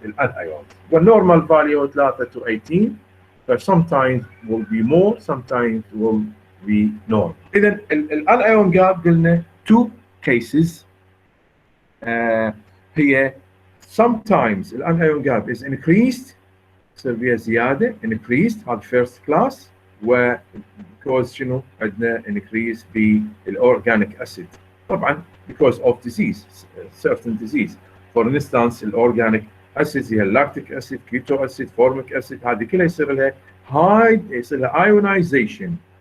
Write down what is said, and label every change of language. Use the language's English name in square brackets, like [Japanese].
[English] الانايونز والنورمال value 3 to 18، but sometimes will be more, sometimes will be normal. [Arabic] اذا الانايون جاب قلنا [English] two cases. [Arabic] هي sometimes الانايون جاب is increased، تصير فيها زياده increased هذا [English] first class، [Arabic] و because شنو عندنا increase بالاورجانيك اسيد طبعا [English] because of disease certain disease. for instance [Arabic] الاورجانيك اسيد هي اللاكتيك اسيد، كيتو اسيد، فورميك اسيد، هذه كلها يصير لها هاي، يصير لها ايونايزيشن.